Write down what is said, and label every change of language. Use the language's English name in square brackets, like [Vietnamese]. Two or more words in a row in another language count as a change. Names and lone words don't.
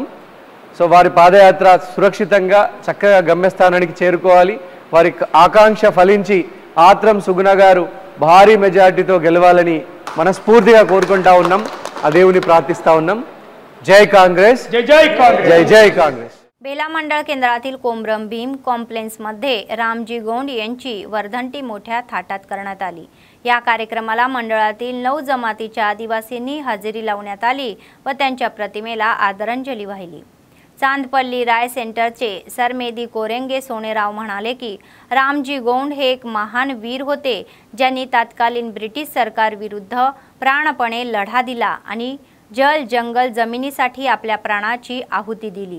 [Telugu] సో వారి పాదయాత్ర సురక్షితంగా చక్కగా గమ్యస్థానానికి చేరుకోవాలి। వారి ఆకాంక్ష ఫలించి ఆత్రం సుగుణ గారు భారీ మెజారిటీతో గెలవాలని మనస్ఫూర్తిగా కోరుకుంటా ఉన్నాం। ఆ దేవుని ప్రార్థిస్తా ఉన్నాం। జై కాంగ్రెస్, జై జై కాంగ్రెస్, జై జై కాంగ్రెस। [Marathi] बेला मंडळ केंद्रातील कोमरम भीम कॉम्प्लेक्समध्ये रामजी गोंड यांची वर्धंती मोठ्या थाटात करण्यात आली। या कार्यक्रमाला मंडळातील 9 जमातीच्या आदिवासींनी हजेरी लावण्यात आली व त्यांच्या प्रतिमेला आदरांजली वाहिली। चांदपल्ली राय सेंटरचे सरमेदी कोरेंगे सोनेराव म्हणाले की रामजी गोंड हे एक महान वीर होते, ज्यांनी तत्कालीन ब्रिटिश सरकार विरुद्ध प्राणपणे लढा दिला आणि जल जंगल जमिनीसाठी आपल्या प्राणाची आहुती दिली।